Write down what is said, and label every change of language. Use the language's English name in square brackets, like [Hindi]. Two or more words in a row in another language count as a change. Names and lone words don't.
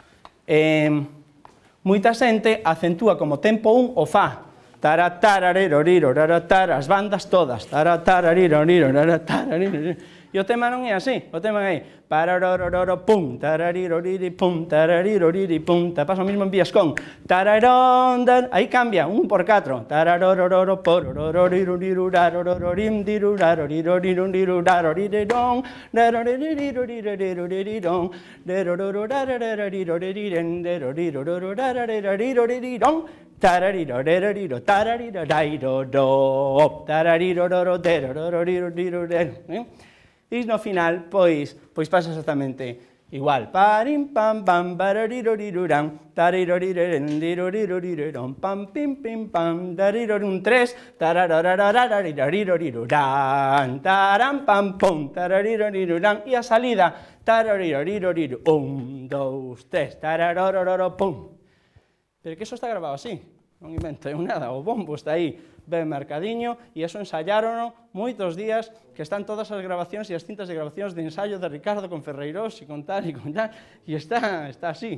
[Galician] Moita xente acentúa como tempo 1 o fa. As bandas todas. E o tema non é así. O tema é pum, tarariroriri, pum, tarariroriri, pum. Te pasa o mismo en Viascón. Aí cambia, 1 por 4. Tararororo, porororirurirurarororim, diruraroriroriruriruriraroririrong, daroririruriruriruririrong, derorororararariroriririren, deroririrurarararirorirong, tarariroreroriro, tararirorairodo, tararirororo, derorororirurirurirurirong. E no final, pois pasa exactamente igual. Parim, pam, pam, bararirorirurang, tariroririririririririrong, pam, pim, pim, pam, darirorum 3, tarararararararirorirurang, taram, pam, pum, tararirorirurang, e a salida, tararirorirorir, 1, 2, 3, tararorororo, pum. Pero que eso está grabado así, non invento eu nada, o bombo está aí, ben marcadiño, e eso ensaiárono moitos días, que están todas as grabacións e as cintas de grabacións de ensaio de Ricardo con Ferreirós e con tal, e está así.